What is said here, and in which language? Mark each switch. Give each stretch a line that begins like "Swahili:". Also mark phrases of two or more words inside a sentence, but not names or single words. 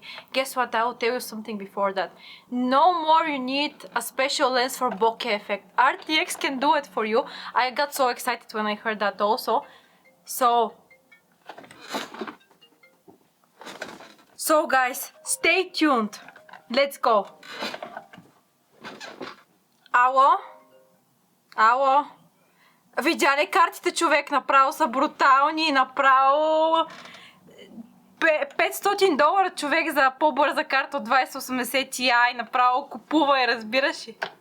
English: Guess what, I will tell you something before that. No more you need a special lens for bokeh effect. RTX can do it for you. I got so excited when I heard that also. So guys, stay tuned. Let's go.
Bulgarian: Ало? Ало? Видя ли картите, човек? Направо са брутални, направо... $500 човек за по-бърза карта от 2080 Ti, направо купува и разбираш ли?